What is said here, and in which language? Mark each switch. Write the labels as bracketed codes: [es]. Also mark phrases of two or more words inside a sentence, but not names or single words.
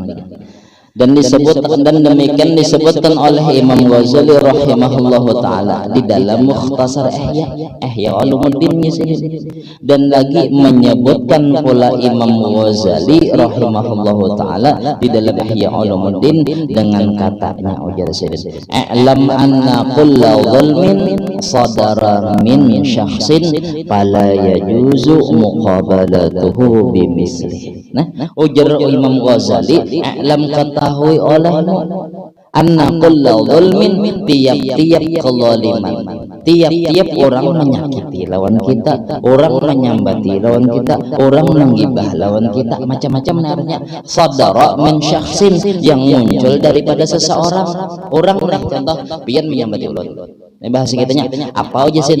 [bjn] Dan demikian disebutkan oleh Imam Ghazali [ar] رحمه الله تعالى [bjn] di dalam Mukhtasar Ihya Ulumuddin dan lagi menyebutkan pula Imam Ghazali [ar] رحمه الله تعالى [bjn] di dalam Ihya Ulumuddin dengan katanya ujar sayyid [ar] اعلم أن كل ظلم صدر من شخص فلا يجوز مقابلته بمثله. [bjn] Nah, ujar Imam Ghazali a'lam ketahui olehmu [ar] أن كل ظلم, [bjn] tiap-tiap kezaliman, tiap-tiap orang menyakiti lawan kita, orang menyambati lawan kita, orang menggibah lawan kita, macam-macam narnya [ar] صدر من شخص, [bjn] yang muncul daripada seseorang. Orang contoh pian menyambati ulun. Ini bahasa kitanya apa aja sih?